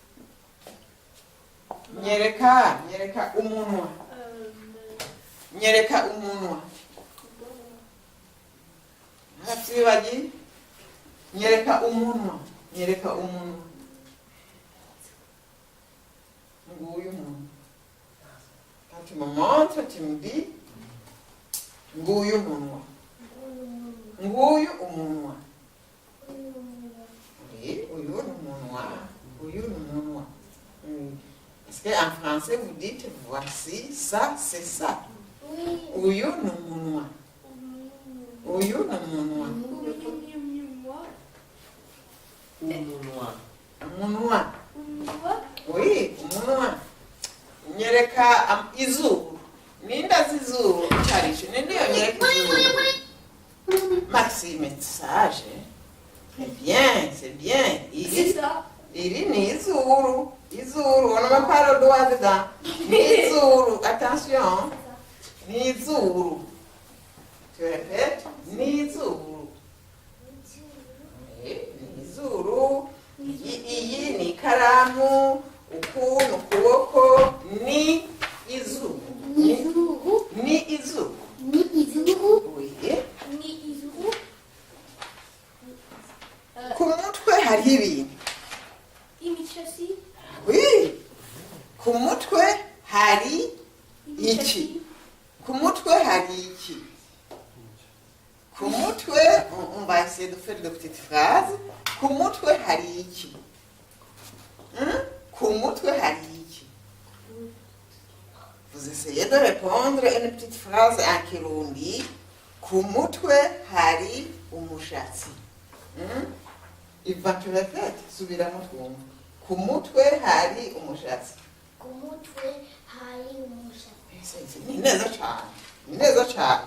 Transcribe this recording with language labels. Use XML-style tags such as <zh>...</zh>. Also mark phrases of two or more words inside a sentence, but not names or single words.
<rn>Nyereka umunwa. Nyereka umunwa. Ntabyibagiye. Nyereka umunwa. Nyereka umunwa. Nguyu umunwa.</rn> <fr>Quand tu me montres, tu me dis</fr> <rn>nguyu umunwa. Nguyu umunwa. Oui, uyu ni umunwa. Uyu ni umunwa.</rn> <fr>Parce qu'en français, vous dites voici, ça, c'est ça.</fr> <rn>Uyu ni umunwa. Uyu ni umunwa. Umunwa. Oui, umunwa. Nyereka izuru. Ninda zizuru charisho. Nindi nyereka izuru.</rn> <fr>Maxime est sage. C'est bien, c'est bien. C'est ça.</fr> <rn>Iri ni izuru. Izuru,</rn> <fr>on ne met pas le doigt dedans.</fr> <rn>Ni izuru, attention. Ni izuru.</rn> <fr>Tu répètes,</fr> <rn>ni izuru. Oui, ni izuru. Iyi ni ikaramu, uku ni ukuboko, ni izuru. Ni izuru. Ni izuru. Oui. Ni izuru. Ku mutwe hariho ibintu. Imichasi. Oui. Ku mutwe hari iki. Ku mutwe hari iki. Ku mutwe,</rn> <fr>on va essayer de faire de petites phrases.</fr> <rn>Ku mutwe hari iki. Ku mutwe hari iki.</rn> <fr>Vous essayez de répondre une petite phrase en kirundi.</fr> <rn>Ku mutwe hari umushatsi.</rn> <fr>Iva tu répètes,</fr> <rn>subiramo twumva. Ku mutwe hari umushatsi. Ni neza cyane. Ni neza cyane.</rn>